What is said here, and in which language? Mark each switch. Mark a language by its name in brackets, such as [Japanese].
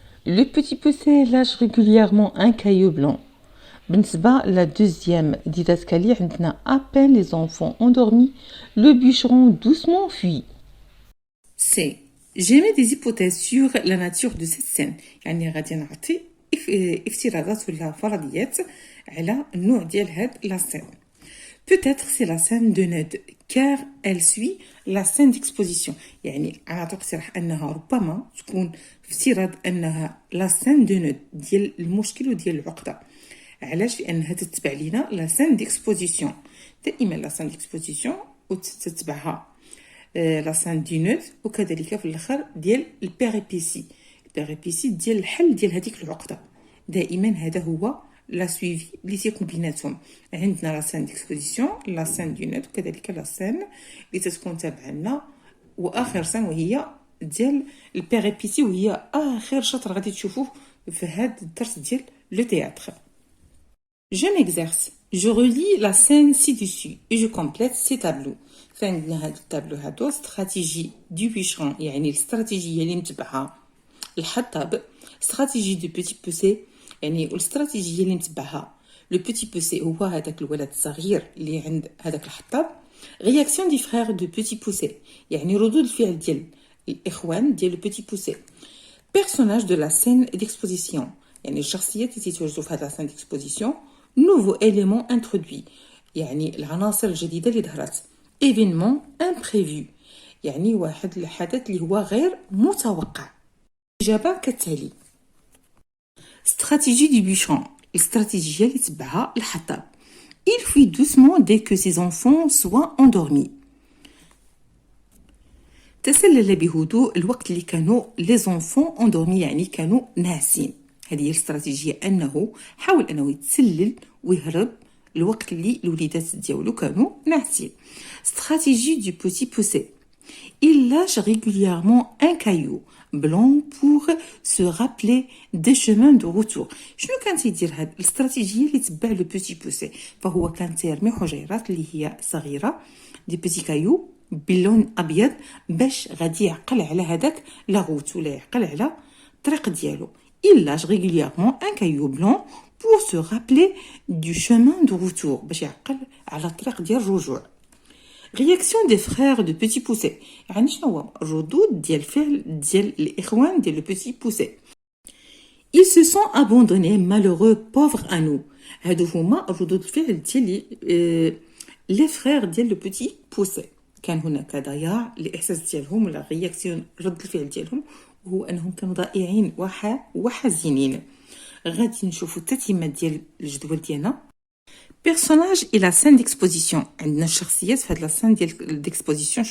[French] Le petit poussé lâche régulièrement un caillou blanc. بالنسبة la deuxième didascalie عندنا à peine les enfants endormis le bûcheron doucement fuit. C. J'émets des hypothèses sur la nature de cette scène. [Arabic] يعني غادي نعطي افتراضات ولا فرضيات على النوع ديال هاد لا سين. [French] Peut-être c'est la scène de Ned car elle suit la scène d'exposition. [Arabic] يعني انا تقترح انها ربما تكون افتراض انها لا سين دو نود ديال المشكل وديال العقده. علاش؟ لانها تتبع لينا لا سين ديكسبوزيسيون. دائما لا سين ديكسبوزيسيون وتتبعها لا سين دو نود وكذلك في الاخر ديال البيريبيسي. البيريبيسي ديال الحل ديال هذيك العقده. دائما هذا هو لا سويفي اللي تيكون بيناتهم. عندنا لا سين ديكسبوزيسيون لا سين دو نود وكذلك لا سين اللي تتكون تابعه لنا واخر سين وهي ديال البيريبيسي وهي اخر شطر غادي تشوفوه في هذا الدرس ديال لو تhéâtre. [French] Je m'exerce. Je relis la scène ci-dessus et je complète ces tableaux. [Arabic] فعندنا هاد التابلو هادو استراتيجي دو بيشرون يعني الاستراتيجيه اللي متبعها الحطاب. استراتيجي دو بيتي بوسي يعني الاستراتيجيه اللي متبعها لو بيتي بوسي هو هذاك الولد الصغير اللي عند هذاك الحطاب. رياكسيون دي فخير دو بيتي بوسي يعني ردود الفعل ديال الاخوان ديال لو بيتي بوسي. بيرسوناج دو لا سين ديكسبوزيسيون يعني الشخصيات اللي تيتواجدوا في هذا لا سين ديكسبوزيسيون. نوفو إليمون انترودوي يعني العناصر الجديده اللي ظهرت. ايفينمون امبريفو يعني واحد الحدث اللي هو غير متوقع. الاجابه كالتالي. استراتيجي دي بيشون الاستراتيجيه اللي تبعها الحطاب. [French] il fuit doucement dès que ses enfants soient endormis. [Arabic] تسلل بهدوء الوقت اللي كانوا لي زونفون اندورمي يعني كانوا ناعسين. هذه هي الاستراتيجيه انه حاول انه يتسلل ويهرب الوقت اللي الوليدات ديالو كانوا ناعسين. استراتيجي دو بوتي بوسي. [French] il lâche régulièrement un caillou blanc pour se rappeler des chemins de retour. [Arabic] شنو كان تيدير هاد الاستراتيجيه اللي تبع لو بوتي بوسي؟ فهو كان تيرمي حجيرات اللي هي صغيره دي بوتي كايو باللون ابيض باش غادي يعقل على هذاك لاغوت ولا يعقل على الطريق ديالو. [French] il lâche régulièrement un caillou blanc pour se rappeler du chemin de retour [Arabic] باش يعقل على الطريق ديال الرجوع. رياكسيون دي فخير دو بيتي بوسي يعني شنو هو ردود ديال الفعل ديال الاخوان ديال لو بيتي بوسي. [French] ils se sont abandonnés malheureux pauvres à nous. [Arabic] هادو هما ردود الفعل ديال لي فخير ديال لو بيتي بوسي. كان هناك ضياع الاحساس ديالهم ولا رياكسيون رد الفعل ديالهم وهو انهم كانوا ضائعين وحزينين. غادي نشوفوا التتمه ديال الجدول ديالنا. بيرسوناج الى سين ديكسبوزيسيون عندنا الشخصيات في هاد لا سين ديال ديكسبوزيسيون.